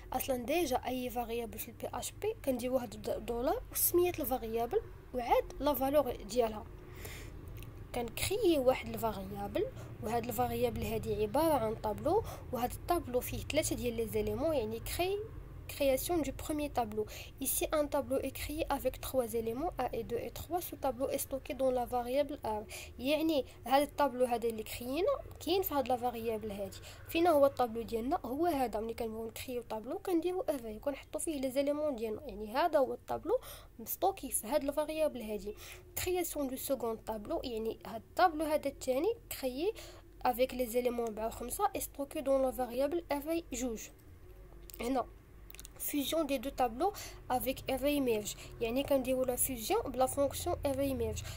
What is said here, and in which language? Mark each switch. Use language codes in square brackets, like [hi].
[ar] اصلا ديجا اي فاريابل في البي اش بي كنديرو هاد دولار وسميه الفاريابل وعاد لا فالور ديالها. كنكريي واحد الفاريابل، وهاد الفاريابل هادي عباره عن طابلو، وهاد الطابلو فيه 3 ديال لي زيليمون، يعني [fr] création du premier tableau. Ici, un tableau est créé avec 3 éléments, 1 et 2 et 3. Ce tableau est stocké dans la variable R. [ar] يعني هذا الطابلو هذا اللي كريينا كاين في هاد لا فاريابل هادي. فينا هو الطابلو ديالنا؟ هو هذا. ملي كنبغيو نكريو طابلو كنديرو افاي كنحطو فيه لي زيليمون ديالنا، يعني هذا هو الطابلو مستوكي في هاد الفاريابل هادي. [fr] création du second tableau، [ar] يعني هاد الطابلو هذا الثاني كريي [fr] avec les éléments 4 و 5 est stocké dans la variable افاي جوج. هنا fusion des deux tableaux avec array merge. [ar] يعني كنديروا [fr] la fusion بلا fonction array merge.